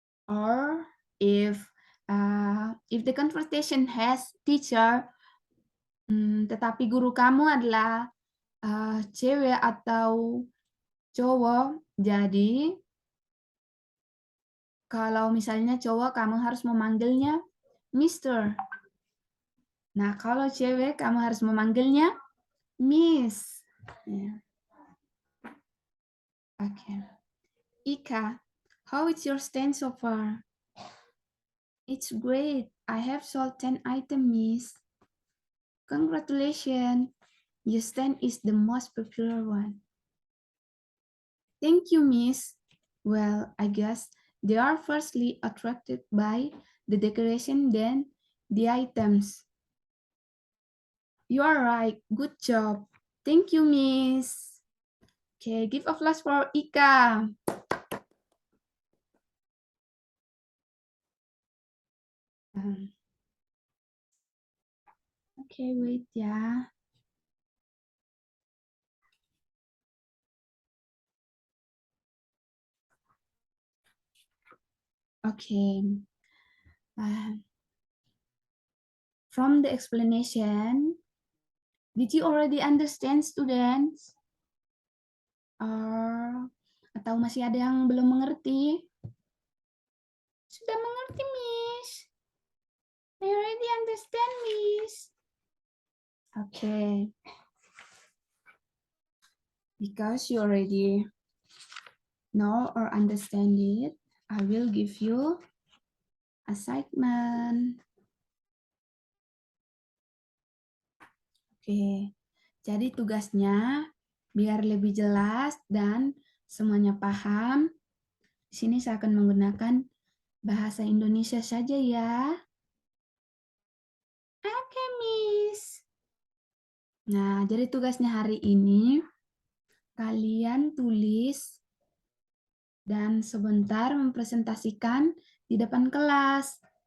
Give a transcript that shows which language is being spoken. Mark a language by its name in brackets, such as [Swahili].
[English] Or if the conversation has teacher, [Indonesian] tetapi guru kamu adalah cewek atau cowok, jadi kalau misalnya cowok kamu harus memanggilnya Mister. Nah, kalau cewek kamu harus memanggilnya Miss. [English] Yeah. Okay. Ika, how is your stand so far? It's great. I have sold 10 items, Miss. Congratulations. Your stand is the most popular one. Thank you, Miss. Well, I guess they are firstly attracted by the decoration than the items. You are right. Good job. Thank you, Miss. Okay, give applause for Ika. Okay, wait ya. Okay. From the explanation, did you already understand, students? [Indonesian] Atau masih ada yang belum mengerti? Sudah mengerti, Miss. [English] I already understand, Miss. Okay. Because you already know or understand it, I will give you assignment. [Indonesian] Oke. Jadi tugasnya biar lebih jelas dan semuanya paham. Di sini saya akan menggunakan bahasa Indonesia saja ya. Oke, Miss. Nah, jadi tugasnya hari ini kalian tulis dan sebentar mempresentasikan di depan kelas.